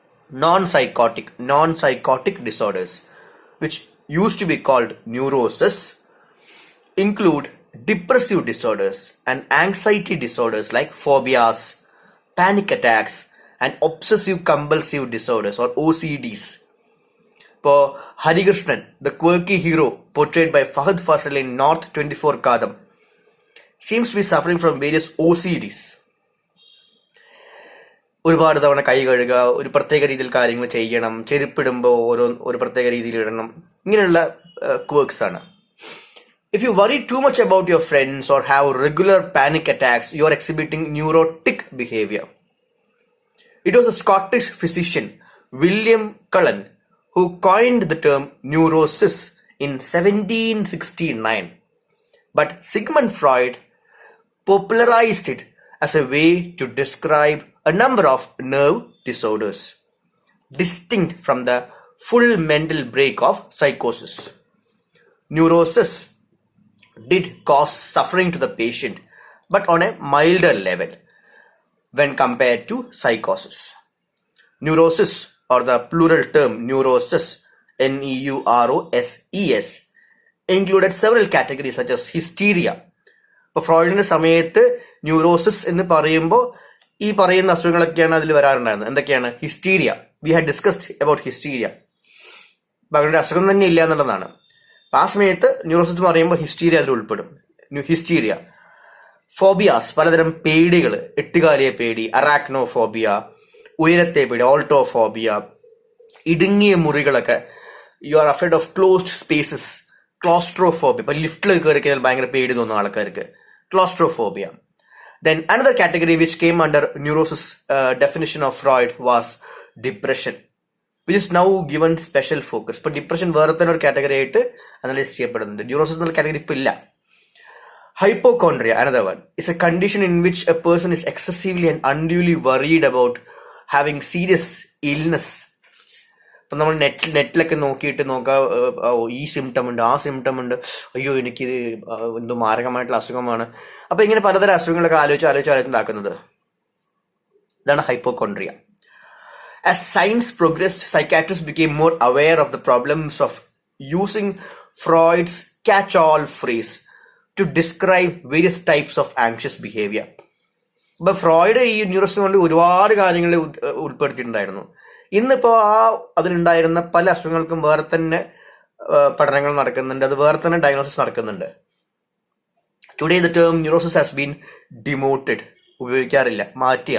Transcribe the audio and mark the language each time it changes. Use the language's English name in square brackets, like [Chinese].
[English] Non-psychotic disorders, which used to be called neurosis, include depressive disorders and anxiety disorders like phobias, panic attacks, and obsessive compulsive disorders or OCDs. For Harikrishnan, the quirky hero portrayed by Fahad Fasal in North 24 Kadam, seems to be suffering from various OCDs. [Malayalam] ഒരുപാട് തവണ കൈ കഴുകുക, ഒരു പ്രത്യേക രീതിയിൽ കാര്യങ്ങൾ ചെയ്യണം, ചെരുപ്പിടുമ്പോൾ ഒരു പ്രത്യേക രീതിയിൽ ഇടണം, ഇങ്ങനെയുള്ള ക്വർക്സ് ആണ്. [English] If you worry too much about your friends or have regular panic attacks, you are exhibiting neurotic behavior. It was a Scottish physician, William Cullen, who coined the term neurosis in 1769. But Sigmund Freud popularized it as a way to describe a number of nerve disorders, distinct from the full mental break of psychosis. Neurosis did cause suffering to the patient, but on a milder level when compared to psychosis. Neurosis, or the plural term neurosis, Neuroses, included several categories such as hysteria. [Malayalam] ഇപ്പോൾ ഫ്രോയിഡിന്റെ സമയത്ത് neurosis എന്ന് പറയുമ്പോൾ ഈ പറയുന്ന അസുഖങ്ങളൊക്കെയാണ് അതിൽ വരാറുണ്ടായിരുന്നത്. എന്തൊക്കെയാണ്? Hysteria. [English] We had discussed about hysteria. [Malayalam] അവരുടെ അസുഖം തന്നെ ഇല്ല എന്നുള്ളതാണ്. ആ സമയത്ത് ന്യൂറോസിസ് എന്ന് പറയുമ്പോൾ ഹിസ്റ്റീരിയ അതിൽ ഉൾപ്പെടും. ഹിസ്റ്റീരിയ. ഫോബിയാസ്, പലതരം പേടികൾ, എട്ടുകാലിയെ പേടി, അറാക്നോഫോബിയ, ഉയരത്തെ പേടി, ഓൾട്ടോഫോബിയ, ഇടുങ്ങിയ മുറികളൊക്കെ, [English] you are afraid of closed spaces, [Malayalam] claustrophobia, ഇപ്പൊ ലിഫ്റ്റിൽ കയറി കഴിഞ്ഞാൽ ഭയങ്കര പേടി തോന്നുന്ന ആൾക്കാർക്ക്, claustrophobia. [English] Then another category which came under neurosis definition of Freud was depression, which is now given special focus. [Malayalam] But depression വേറെ തന്നെ ഒരു കാറ്റഗറി ആയിട്ട് അനലൈസ് ചെയ്യപ്പെടുന്നുണ്ട്. ന്യൂറോസിസ് എന്നുള്ള കാറ്റഗറി ഇപ്പൊ ഇല്ല. [English] Hypochondria, another one, is a condition in which a person is excessively and unduly worried about having serious illness. [Malayalam] ഇപ്പം നമ്മൾ നെറ്റിലൊക്കെ നോക്കിയിട്ട് ഈ സിംറ്റം ഉണ്ട്, ആ സിംറ്റം ഉണ്ട്, അയ്യോ എനിക്കിത് എന്തോ മാരകമായിട്ടുള്ള അസുഖമാണ്. അപ്പൊ ഇങ്ങനെ പലതരം അസുഖങ്ങളൊക്കെ ആലോചിച്ചുണ്ടാക്കുന്നത്. ഇതാണ് ഹൈപ്പോകോൺട്രിയ. [English] As science progressed, psychiatrists became more aware of the problems of using Freud's catch-all phrase to describe various types of anxious behavior. [Malayalam] ഇപ്പൊ ഫ്രോയിഡ് ഈ ന്യൂറോസിന് കൊണ്ട് ഒരുപാട് കാര്യങ്ങൾ ഉൾപ്പെടുത്തിയിട്ടുണ്ടായിരുന്നു. ഇന്നിപ്പോ അതിലുണ്ടായിരുന്ന പല അസുഖങ്ങൾക്കും വേറെ തന്നെ പഠനങ്ങൾ നടക്കുന്നുണ്ട്, അത് വേറെ തന്നെ ഡയഗ്നോസിസ് നടക്കുന്നുണ്ട്. [English] today the term neurosis has been demoted, [Malayalam] ഉപയോഗിക്കാറില്ല, മാറ്റി.